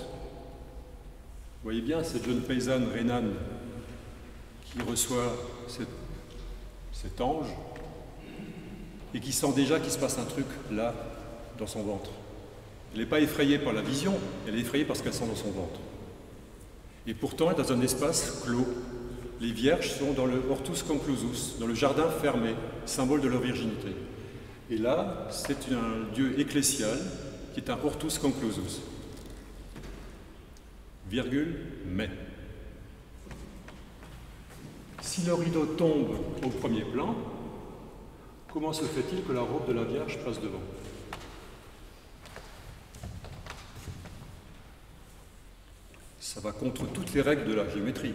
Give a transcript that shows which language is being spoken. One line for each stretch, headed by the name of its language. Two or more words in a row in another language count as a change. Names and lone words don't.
French: Vous voyez bien cette jeune paysanne rhénane qui reçoit cet ange et qui sent déjà qu'il se passe un truc là, dans son ventre. Elle n'est pas effrayée par la vision, elle est effrayée par ce qu'elle sent dans son ventre. Et pourtant, elle est dans un espace clos. Les vierges sont dans le
Latin: hortus conclusus,
French: dans le jardin fermé, symbole de leur virginité. Et là, c'est un lieu ecclésial qui est un
Latin: hortus conclusus.
French: Virgule, mais. Si le rideau tombe au premier plan, comment se fait-il que la robe de la Vierge passe devant? Ça va contre toutes les règles de la géométrie.